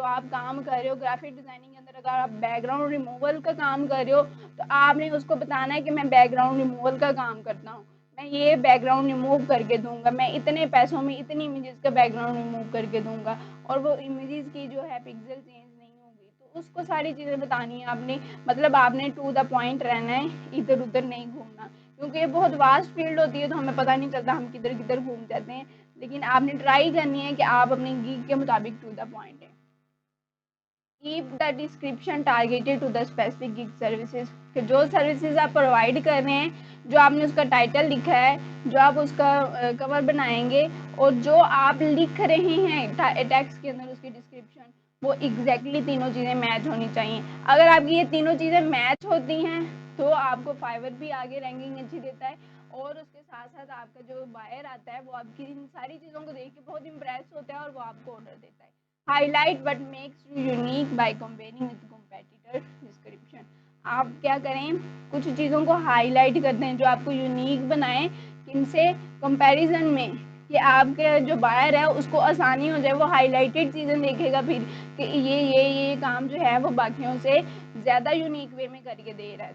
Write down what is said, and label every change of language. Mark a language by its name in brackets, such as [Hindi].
[Urdu] جو آپ کام کر رہے ہو گرافک ڈیزائننگ کے اندر, اگر آپ بیک گراؤنڈ ریموول کا کام کر رہے ہو تو آپ نے اس کو بتانا ہے کہ میں بیک گراؤنڈ ریموول کا کام کرتا ہوں, میں یہ بیک گراؤنڈ ریموو کر کے دوں گا, میں اتنے پیسوں میں اتنی امیجز کا بیک گراؤنڈ ریموو کر کے دوں گا, اور وہ امیجز کی جو ہے پکسل چینج نہیں ہوگی. تو اس کو ساری چیزیں بتانی ہے آپ نے. مطلب آپ نے ٹو دا پوائنٹ رہنا ہے, ادھر ادھر نہیں گھومنا, کیونکہ یہ بہت واسٹ فیلڈ ہوتی ہے تو ہمیں پتہ نہیں چلتا ہم کدھر کدھر گھوم جاتے ہیں. لیکن آپ نے ٹرائی کرنی ہے کہ آپ اپنے گیگ کے مطابق ٹو دا پوائنٹ ہے. [English] Keep the description targeted to the specific gig services. [Urdu] کہ جو سروسز آپ پرووائڈ کر رہے ہیں, جو آپ نے اس کا ٹائٹل لکھا ہے, جو آپ اس کا کور بنائیں گے اور جو آپ لکھ رہے ہیں ٹیکسٹ کے اندر اس کی ڈسکرپشن, وہ ایگزیکٹلی تینوں چیزیں میچ ہونی چاہیے. اگر آپ کی یہ تینوں چیزیں میچ ہوتی ہیں تو آپ کو فائور بھی آگے رینکنگ اچھی دیتا ہے, اور اس کے ساتھ ساتھ آپ کا جو بائر آتا ہے وہ آپ کی ان ساری چیزوں کو دیکھ کے بہت امپریس ہوتا ہے اور وہ آپ کو آرڈر دیتا ہے. [English] Highlight what makes you unique by comparing with competitor description. [Urdu] آپ کیا کریں, کچھ چیزوں کو ہائی لائٹ کرتے ہیں جو آپ کو یونیک بنائیں. کن سے, کمپیریزن میں, کہ آپ کے جو بائر ہے اس کو آسانی ہو جائے, وہ ہائی لائٹڈ چیزیں دیکھے گا پھر کہ یہ کام جو ہے وہ باقیوں سے زیادہ یونیک وے میں کر کے دے رہا ہے.